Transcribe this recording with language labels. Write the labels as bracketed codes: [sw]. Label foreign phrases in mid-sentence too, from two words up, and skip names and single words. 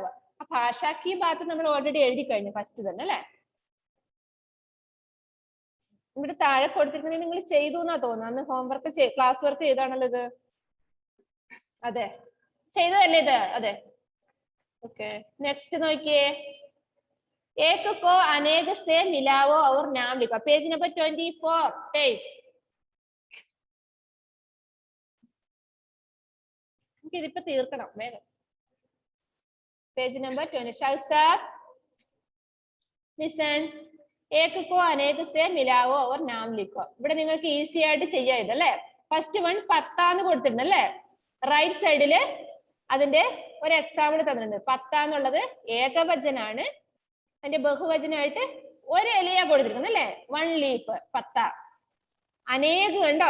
[ml] ആ ഭാഷാക്കി ഭാഗത്ത് നമ്മൾ ഓൾറെഡി എഴുതി കഴിഞ്ഞു ഫസ്റ്റ് തന്നെ അല്ലെ? ഇവിടെ താഴെ കൊടുത്തിരിക്കുന്നത് നിങ്ങൾ ചെയ്തു എന്നാ തോന്നുന്നത്. അന്ന് [en] homework class work [ml] ചെയ്താണല്ലോ ഇത്. അതെ, ചെയ്തതല്ലേ ഇത്? അതെ. [en] okay, next [ml] നോക്കിയേ, [hi] एक को अनेक से मिलाओ और नाम लिखो. [en] page number [hi] 24 टेक. [ml] ഇതിപ്പോ തീർക്കണം വേഗം. [en] page number 20. Shausad listen. [hi] एक को अनेक से मिलाओ और नाम लिखो. [ml] ഇവിടെ നിങ്ങൾക്ക് ഈസി ആയിട്ട് ചെയ്യാം ഇതല്ലേ? [en] first one [ml] 10 എന്ന് കൊടുത്തിട്ടുണ്ട് അല്ലേ? [en] right sideil [ml] അതിന്റെ ഒരു എക്സാമ്പിൾ തന്നിട്ടുണ്ട്. 10 എന്നുള്ളത് ഏകവചനാണ്. അതിന്റെ ബഹുവചനമായിട്ട് ഒരു ഇലയാ കൊടുത്തിരിക്കുന്നത് അല്ലേ? 1 ലീഫ് 10. അനേക കണ്ടോ?